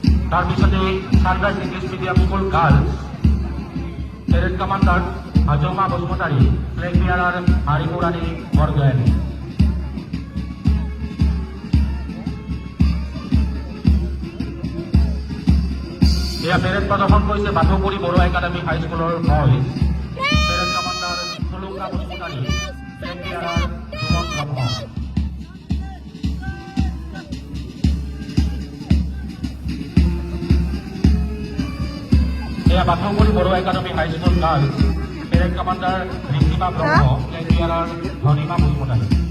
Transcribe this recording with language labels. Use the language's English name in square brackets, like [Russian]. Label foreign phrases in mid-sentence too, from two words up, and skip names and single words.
[Bangla] তার পিছনে সানরাইজ ইংলিশ মিডিয়াম স্কুল [English] girls parade commander [Bangla] হাজমা বসুমতারি, [English] flag bearer [Bangla] হারিপুরানি বরগয়ানী। [Assamese] এয়া প্যারেড প্ৰদৰ্শন কৰিছে বাথৌপুৰী বড়ো একাডেমী হাইস্কুলৰ বয়জ। [English] parade commander সুলুকা বসুমতারি, flag bearer সুমন ব্ৰহ্ম। [Assamese] এয়া বাথৌপুৰী বড়ো একাডেমী হাইস্কুল [English] girls parade commander [Assamese] ঋষিমা ব্ৰহ্ম, [English] flag bearer [Assamese] ধনিমা বসুমতারি।